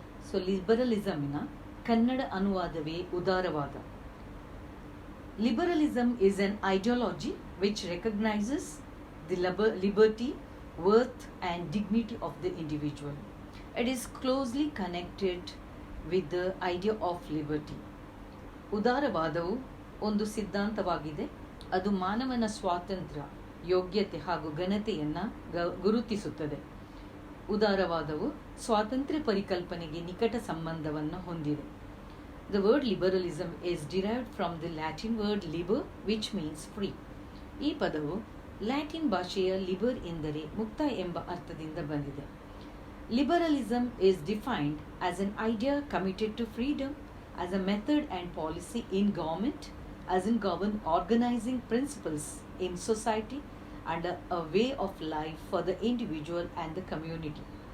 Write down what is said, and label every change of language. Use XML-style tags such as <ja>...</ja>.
<kn>So liberalism ನ Kannada ಅನುವಾದವೇ ಉದಾರವಾದ.</kn> <en>Liberalism is an ideology which recognizes the liberty, worth and dignity of the individual. It is closely connected with the idea of liberty.</en> <kn>ಉದಾರವಾದವು ಒಂದು ಸಿದ್ಧಾಂತವಾಗಿದೆ. ಅದು ಮಾನವನ ಸ್ವಾತಂತ್ರ್ಯ, ಯೋಗ್ಯತೆ ಹಾಗೂ ಘನತೆಯನ್ನು ಗುರುತಿಸುತ್ತದೆ. ಉದಾರವಾದವು ಸ್ವಾತಂತ್ರ್ಯ ಪರಿಕಲ್ಪನೆಗೆ ನಿಕಟ ಸಂಬಂಧವನ್ನು ಹೊಂದಿದೆ.</kn> <en>The word liberalism is derived from the Latin word liber, which means free.</en> <kn>ಈ ಪದವು ಲ್ಯಾಟಿನ್ ಭಾಷೆಯ ಲಿಬರ್ ಎಂದರೆ ಮುಕ್ತ ಎಂಬ ಅರ್ಥದಿಂದ ಬಂದಿದೆ.</kn> <en>Liberalism is defined as an idea committed to freedom, as a method and policy in government, as in organizing principles in society, and a way of life for the individual and the community.</en>